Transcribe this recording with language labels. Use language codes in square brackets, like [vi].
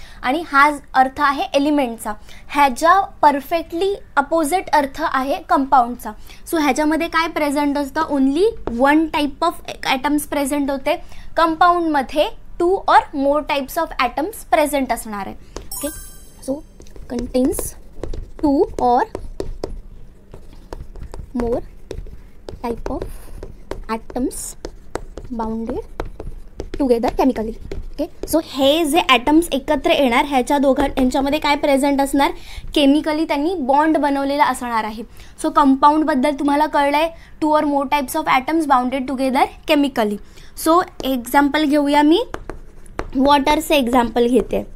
[mr] आणि हा अर्थ आहे एलिमेंटचा. ह्याच्या परफेक्टली अपोजिट अर्थ आहे कंपाऊंडचा. सो ह्याच्यामध्ये काय प्रेझेंट असतं, only one type of atoms present होते. कंपाऊंडमध्ये 2 [en] or more [mr] types of atoms present असणार आहे. [en] Okay, so contains 2 or more type of atoms bounded together chemically. [mr] Okay, so हे जे ॲटम्स एकत्र येणार यांच्यामध्ये काय प्रेझेंट असणार, केमिकली त्यांनी बॉन्ड बनवलेला असणार आहे. सो कंपाऊंडबद्दल तुम्हाला कळलं आहे, 2 [en] or more [mr] types of atoms bounded together chemically. So example घेऊया, मी वॉटरचे एक्झाम्पल घेते.